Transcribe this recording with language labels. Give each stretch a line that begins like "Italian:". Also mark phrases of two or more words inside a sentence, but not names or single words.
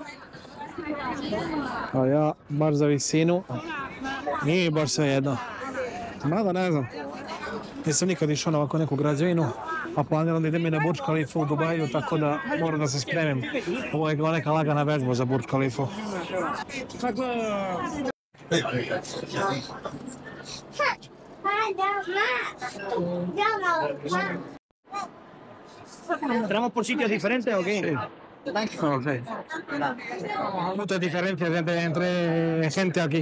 Serbian: A ja baš za visinu nije baš sve jedno. Mada ne znam. Nisam nikad išao na ovako neku građevinu, a planiram da idem i na Burj Khalifu u Dubaju, tako da moram da se spremim. Ovo je neka lagana vežba za Burj Khalifu.
Spanish: ¿Entramos por sitios diferentes o qué? Okay. Muchas diferencias entre gente aquí.